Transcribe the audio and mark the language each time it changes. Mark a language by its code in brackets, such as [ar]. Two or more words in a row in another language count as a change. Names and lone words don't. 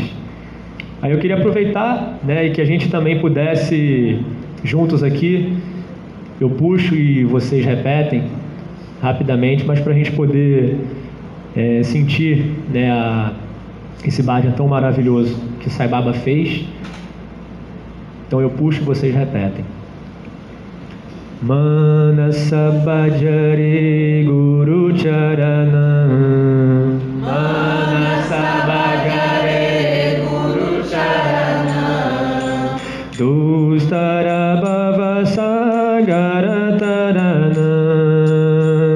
[pt] Aí eu queria aproveitar, né, e que a gente também pudesse, juntos aqui, eu puxo e vocês repetem rapidamente, mas para a gente poder sentir, né, esse bhajan tão maravilhoso que Sai Baba fez. Então eu puxo e vocês repetem. [sa] Manasa Bhajare Guru Charanam. Manasa Bhajare Guru Charanam. Dustara Bhava Sagara Taranam.